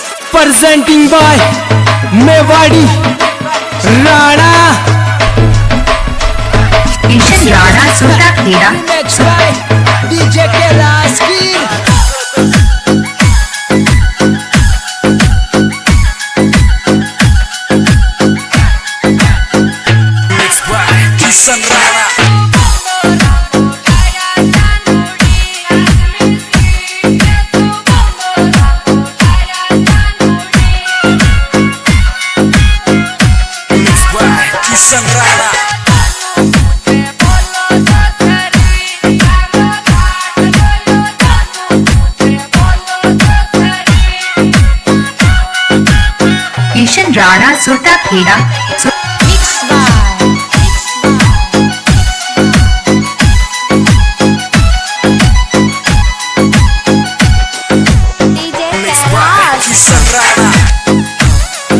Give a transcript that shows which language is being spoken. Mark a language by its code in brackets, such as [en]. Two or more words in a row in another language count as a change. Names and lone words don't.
[en] presenting by Mewadi Rana. किशन राणा सुल्ता खेड़ा Next by DJ Kelaskir. Mixed by Kisan Rana. Mixed by Kisan Rana. किशन राणा सुल्ता खेड़ा Mixed by Kisan Rana.